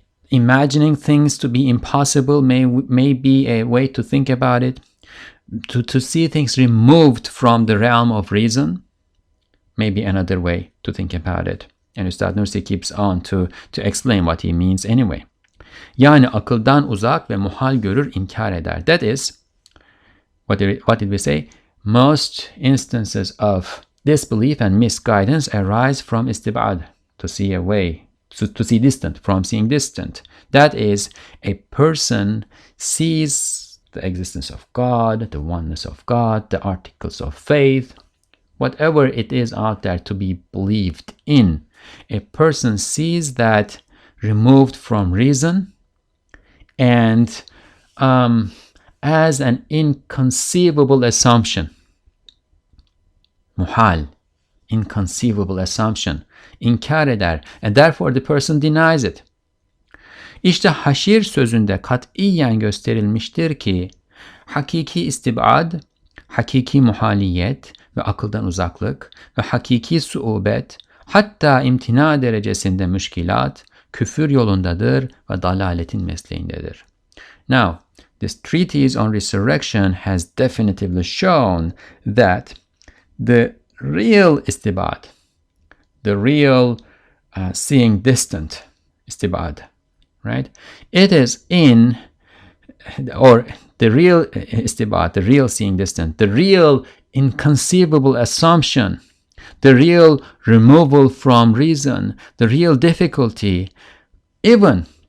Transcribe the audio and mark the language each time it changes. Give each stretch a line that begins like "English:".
English: Imagining things to be impossible may be a way to think about it. To see things removed from the realm of reason may be another way to think about it. And Ustad Nursi keeps on to explain what he means anyway.
Turkish: Yani akıldan uzak ve muhal görür, inkar eder.
English: That is, what did we say? Most instances of disbelief and misguidance arise from istibad, to see away, to see distant, from seeing distant. That is, a person sees the existence of God, the oneness of God, the articles of faith, whatever it is out there to be believed in. A person sees that removed from reason and as an inconceivable assumption. Muhal, inconceivable assumption.
Turkish: İnkar eder,
English: and therefore the person denies it.
Turkish: İşte haşir sözünde katiyen gösterilmiştir ki hakiki istibad, hakiki muhaliyet ve akıldan uzaklık ve hakiki suubet, hatta imtina derecesinde müşkilat, küfür yolundadır ve dalaletin mesleğindedir.
English: Now, this treatise on resurrection has definitively shown that the real istibad, the real seeing distant istibad, right? It is in, or the real istibad, the real seeing distant, the real inconceivable assumption, the real removal from reason, the real difficulty, even